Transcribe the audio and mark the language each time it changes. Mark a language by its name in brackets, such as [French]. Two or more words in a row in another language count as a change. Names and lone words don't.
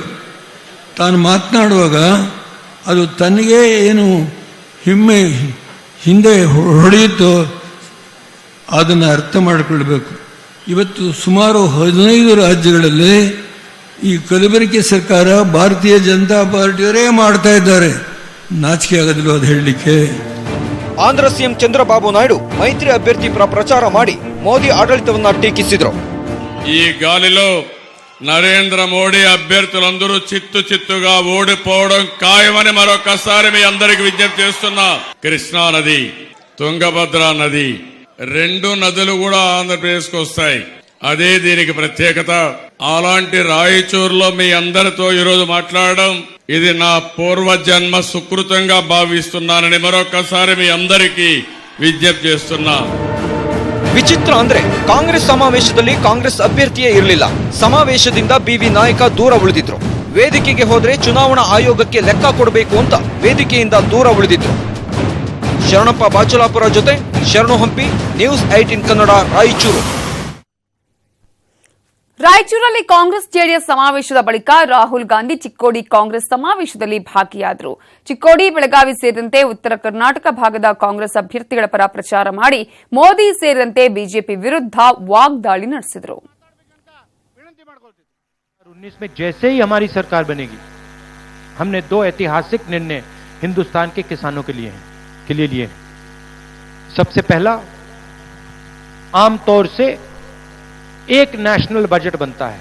[Kannada] ತಾನು ಮಾತನಾಡುವಾಗ ಅದು ತನಗೇ ಏನು ಹಿಂದೆ ಹೊಡೆಯುತ್ತೋ ಅದನ್ನು ಅರ್ಥ ಮಾಡಿಕೊಳ್ಬೇಕು. ಇವತ್ತು ಸುಮಾರು 15 ರಾಜ್ಯಗಳಲ್ಲಿ ಈ ಕಲಬೆರಕೆ ಸರ್ಕಾರ ಭಾರತೀಯ ಜನತಾ ಪಾರ್ಟಿಯವರೇ ಮಾಡ್ತಾ ಇದ್ದಾರೆ. ನಾಚಿಕೆ ಆಗೋದಿಲ್ಲ ಅದು ಹೇಳಲಿಕ್ಕೆ. ಆಂಧ್ರ ಸಿಎಂ ಚಂದ್ರಬಾಬು ನಾಯ್ಡು ಮೈತ್ರಿ ಅಭ್ಯರ್ಥಿ ಪರ ಪ್ರಚಾರ ಮಾಡಿ మోదీ ఆడళితవನ್ನ ಟೀಕಿಸಿದರು. [Telugu] ఈ గాలిలో నరేంద్ర మోడీ అభ్యర్థులందరూ చిత్తుగా ఓడిపోవడం ఖాయమని మరొకసారి మీ అందరికి విజ్ఞప్తి చేస్తున్నా. కృష్ణా నది, తుంగభద్ర నది, 2 నదులు కూడా ఆంధ్రప్రదేశ్కి వస్తాయి. అదే దీనికి ప్రత్యేకత. అలాంటి రాయచూరులో మీ అందరితో ఈరోజు మాట్లాడడం ఇది నా పూర్వజన్మ సుకృతంగా భావిస్తున్నానని మరొకసారి మీ అందరికీ విజ్ఞప్తి చేస్తున్నా. [Kannada] ವಿಚಿತ್ರ ಅಂದ್ರೆ ಕಾಂಗ್ರೆಸ್ ಸಮಾವೇಶದಲ್ಲಿ ಕಾಂಗ್ರೆಸ್ ಅಭ್ಯರ್ಥಿಯೇ ಇರಲಿಲ್ಲ. ಸಮಾವೇಶದಿಂದ ಬಿವಿ ನಾಯಕ ದೂರ ಉಳಿದಿದ್ರು. ವೇದಿಕೆಗೆ ಹೋದ್ರೆ ಚುನಾವಣಾ ಆಯೋಗಕ್ಕೆ ಲೆಕ್ಕ ಕೊಡಬೇಕು ಅಂತ ವೇದಿಕೆಯಿಂದ ದೂರ ಉಳಿದಿದ್ರು. ಶರಣಪ್ಪ ಬಾಚಲಾಪುರ ಜೊತೆ ಶರಣು ಹಂಪಿ, ನ್ಯೂಸ್ 18 ಕನ್ನಡ, ರಾಯಚೂರು. ರಾಯಚೂರಲ್ಲಿ ಕಾಂಗ್ರೆಸ್ ಜೆಡಿಎಸ್ ಸಮಾವೇಶದ ಬಳಿಕ ರಾಹುಲ್ ಗಾಂಧಿ ಚಿಕ್ಕೋಡಿ ಕಾಂಗ್ರೆಸ್ ಸಮಾವೇಶದಲ್ಲಿ ಭಾಗಿಯಾದರು. ಚಿಕ್ಕೋಡಿ, ಬೆಳಗಾವಿ ಸೇರಿದಂತೆ ಉತ್ತರ ಕರ್ನಾಟಕ ಭಾಗದ ಕಾಂಗ್ರೆಸ್ ಅಭ್ಯರ್ಥಿಗಳ ಪರ ಪ್ರಚಾರ ಮಾಡಿ ಮೋದಿ ಸೇರಿದಂತೆ ಬಿಜೆಪಿ ವಿರುದ್ಧ ವಾಗ್ದಾಳಿ ನಡೆಸಿದರು. [Hindi] 2019 में जैसे ही हमारी सरकार बनेगी, हमने 2 ऐतिहासिक निर्णय हिंदुस्तान के किसानों के लिए लिए हैं। सबसे पहला, आमतौर से एक [English] national budget [Hindi] बनता है।